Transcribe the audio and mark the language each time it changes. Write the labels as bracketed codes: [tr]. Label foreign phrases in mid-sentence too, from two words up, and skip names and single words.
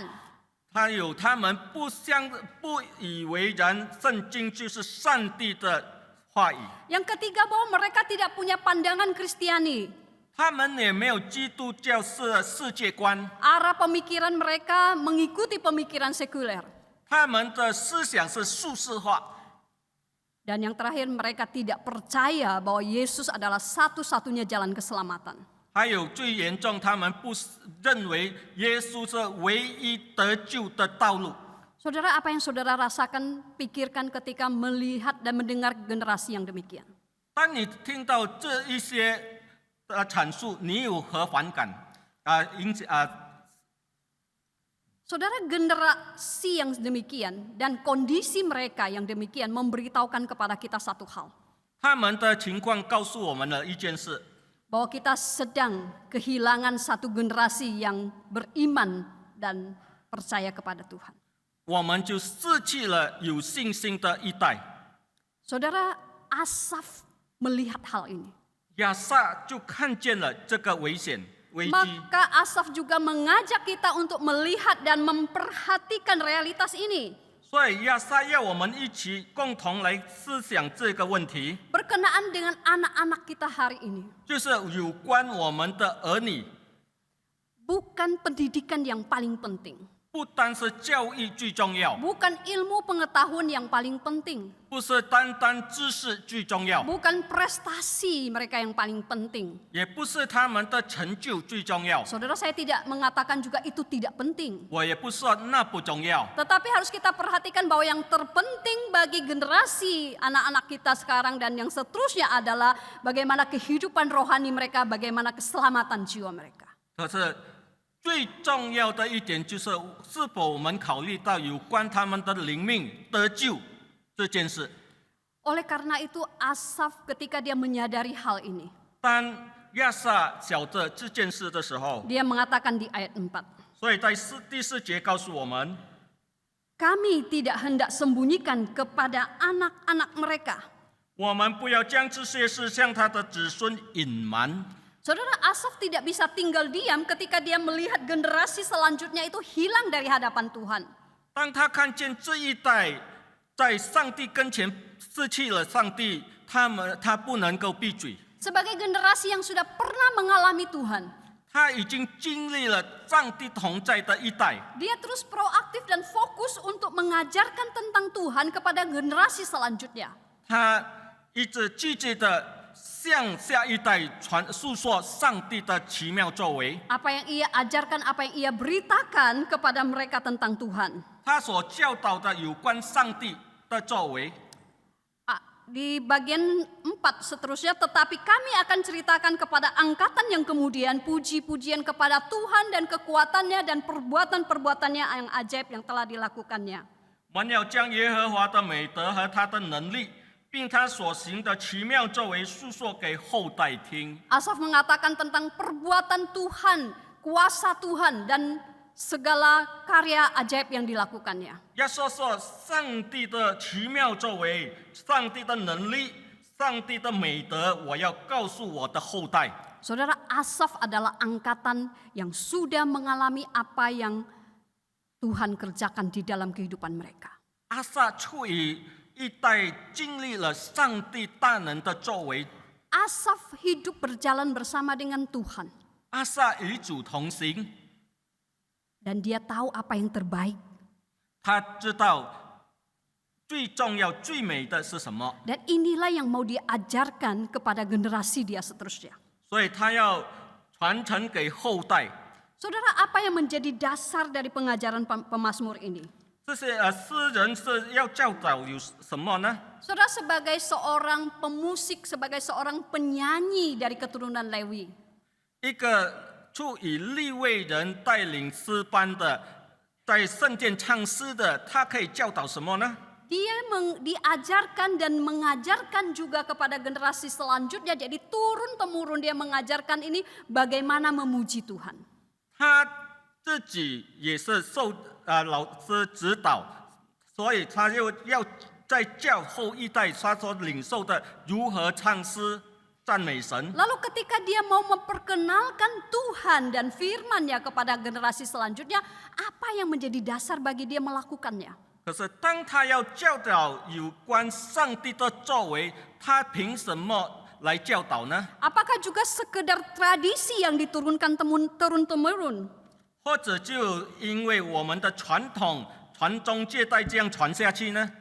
[zh] 他们不以为然，圣经就是上帝的话语。 [id] Yang ketiga, bahwa mereka tidak punya pandangan Kristiani. [zh] 他们也没有基督教式的世界观， [id] Arah pemikiran mereka mengikuti pemikiran sekuler. [zh] 他们的思想是术士化。 [id] Dan yang terakhir, mereka tidak percaya bahwa Yesus adalah satu-satunya jalan keselamatan. [zh] 还有最严重，他们不认为耶稣是唯一得救的道路。 [id] Saudara, apa yang saudara rasakan, pikirkan ketika melihat dan mendengar generasi yang demikian? [zh] 当你听到这一些阐述，你有何反感？ [id] Saudara, generasi yang demikian dan kondisi mereka yang demikian memberitahukan kepada kita satu hal. [zh] 他们的情况告诉我们了一件事， [id] Bahwa kita sedang kehilangan satu generasi yang beriman dan percaya kepada Tuhan. [zh] 我们就失去了有信心的一代。 [id] Saudara, Asaf melihat hal ini. [zh] 亚撒就看见了这个危机。 [id] Maka Asaf juga mengajak kita untuk melihat dan memperhatikan realitas ini. [zh] 所以亚撒要我们一起共同来思想这个问题， [id] Berkenaan dengan anak-anak kita hari ini. [zh] 就是有关我们的儿女， [id] Bukan pendidikan yang paling penting. [zh] 不单是教育最重要， [id] Bukan ilmu pengetahuan yang paling penting. [zh] 不是单单知识最重要， [id] Bukan prestasi mereka yang paling penting. [zh] 也不是他们的成就最重要， [id] Saudara, saya tidak mengatakan juga itu tidak penting. [zh] 我也不说那不重要。 [id] Tetapi harus kita perhatikan bahwa yang terpenting bagi generasi anak-anak kita sekarang dan yang seterusnya adalah bagaimana kehidupan rohani mereka, bagaimana keselamatan jiwa mereka. [zh] 可是最重要的一点就是，是否我们考虑到有关他们的灵命得救这件事。 [id] Oleh karena itu Asaf ketika dia menyadari hal ini, [zh] 当亚撒晓得这件事的时候， [id] dia mengatakan di ayat 4, [zh] 所以在第4节告诉我们， [id] kami tidak hendak sembunyikan kepada anak-anak mereka. [zh] 我们不要将这些事向他的子孙隐瞒。 [id] Saudara, Asaf tidak bisa tinggal diam ketika dia melihat generasi selanjutnya itu hilang dari hadapan Tuhan. [zh] 当他看见这一代在上帝跟前失去了上帝，他不能够闭嘴。 [id] Sebagai generasi yang sudah pernah mengalami Tuhan, [zh] 他已经经历了上帝同在的一代， [id] dia terus proaktif dan fokus untuk mengajarkan tentang Tuhan kepada generasi selanjutnya. [zh] 他一直积极的向下一代诉说上帝的奇妙作为。 [id] Apa yang ia ajarkan, apa yang ia beritakan kepada mereka tentang Tuhan. [zh] 他所教导的有关上帝的作为。 [id] Di bagian 4 seterusnya, tetapi kami akan ceritakan kepada angkatan yang kemudian puji-pujian kepada Tuhan dan kekuatannya dan perbuatan-perbuatannya yang ajaib yang telah dilakukannya. [zh] 我们要将耶和华的美德和他的能力，并他所行的奇妙作为述说给后代听。 [id] Asaf mengatakan tentang perbuatan Tuhan, kuasa Tuhan dan segala karya ajaib yang dilakukannya. [zh] 要说说上帝的奇妙作为，上帝的能力，上帝的美德，我要告诉我的后代。 [id] Saudara, Asaf adalah angkatan yang sudah mengalami apa yang Tuhan kerjakan di dalam kehidupan mereka. [zh] 阿撒处于一代经历了上帝大能的作为， [id] Asaf hidup berjalan bersama dengan Tuhan. [zh] 阿撒与主同行， [id] Dan dia tahu apa yang terbaik. [zh] 他知道最重要、最美的是什么， [id] Dan inilah yang mau diajarkan kepada generasi dia seterusnya. [zh] 所以他要传承给后代。 [id] Saudara, apa yang menjadi dasar dari pengajaran pemazmur ini? [zh] 这些诗人是要教导有什么呢？ [id] Saudara, sebagai seorang pemusik, sebagai seorang penyanyi dari keturunan Lewi, [zh] 一个处以利未人带领诗班的，在圣殿唱诗的，他可以教导什么呢？ [id] diajarkan dan mengajarkan juga kepada generasi selanjutnya. Jadi turun-temurun dia mengajarkan ini bagaimana memuji Tuhan. [zh] 他自己也是受老师指导，所以他又要在教后一代他所领受的如何唱诗赞美神。 [id] Lalu ketika dia mau memperkenalkan Tuhan dan firman-Nya kepada generasi selanjutnya, apa yang menjadi dasar bagi dia melakukannya? [zh] 可是当他要教导有关上帝的作为，他凭什么来教导呢？ [id] Apakah juga sekedar tradisi yang diturunkan turun-temurun? [zh] 或者就因为我们的传统传宗接代这样传下去呢？